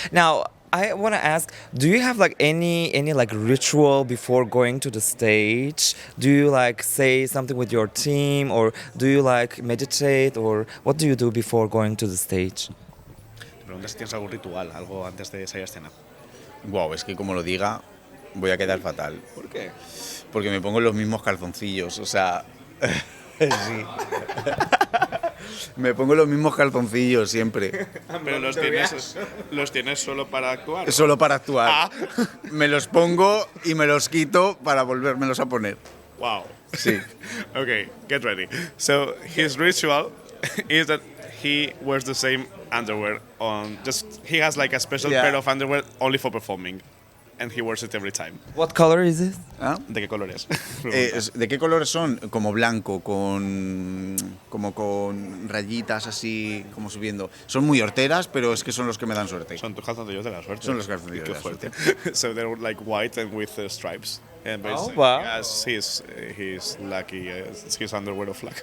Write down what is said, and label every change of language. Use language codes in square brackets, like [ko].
[en] Now, I want to ask, do you have like any like ritual before going to the stage? Do you like say something with your team, or do you like meditate, or what do you do before going to the stage? [es] Te preguntas si tienes algún ritual, algo antes de salir a escena. Wow, es que como lo diga, voy a quedar fatal. ¿Por qué? Porque me pongo los mismos calzoncillos, o sea... sí. Me pongo los mismos calzoncillos siempre. Pero los tienes solo para actuar. Solo para actuar. Me los pongo y me los quito para volvérmelos a poner. [en] Wow. [es] Sí. [en] Okay, get ready. So his ritual is that he wears the same underwear on. He has like a special pair of underwear only for performing, and he wears it every time. What color is it? [es] ¿Ah? ¿De qué color es? ¿De qué colores son? Como blanco, como con rayitas así, como subiendo. Son muy horteras, pero es que son los que me dan suerte. Son tus calzoncillos de la suerte. Son los calzoncillos de la suerte. [en] So they're like white and with stripes. And wow. Yes, he's lucky. It's his underwear of luck.